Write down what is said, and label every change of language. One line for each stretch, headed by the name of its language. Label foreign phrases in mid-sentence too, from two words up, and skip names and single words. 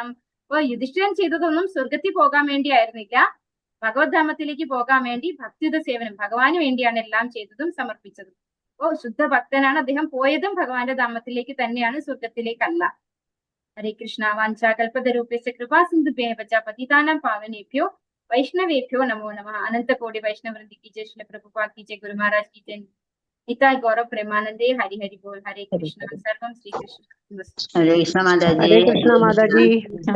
Malayalam: അപ്പൊ യുധിഷ്ഠിരൻ ചെയ്തതൊന്നും സ്വർഗത്തിൽ പോകാൻ വേണ്ടി ആയിരുന്നില്ല, ഭഗവത് ധാമത്തിലേക്ക് പോകാൻ വേണ്ടി ഭക്തിയുത സേവനം ഭഗവാന് വേണ്ടിയാണ് എല്ലാം ചെയ്തതും സമർപ്പിച്ചതും. അപ്പോ ശുദ്ധ ഭക്തനാണ് അദ്ദേഹം. പോയതും ഭഗവാന്റെ ധാമത്തിലേക്ക് തന്നെയാണ്, സ്വർഗത്തിലേക്കല്ല. ഹരേ കൃഷ്ണ.
Sanskrit: വാഞ്ചാകൽപതരൂപ്യസ്യ കൃപാ സിന്ധുഭ്യഃ പതിതാനാം പാവനേഭ്യോ വൈഷ്ണവേഭ്യോ നമോ നമഃ.
Hindi: അനന്ത കോടി വൈഷ്ണവൃന്ദി की जय, श्रील प्रभुपाद की जय, गुरु महाराज की जय, निताय गौरव प्रेमानंदे, हरि हरि बोल.
Sanskrit: हरे कृष्ण. सर्वं श्री कृष्ण.
Hindi: हरे कृष्ण माताजी.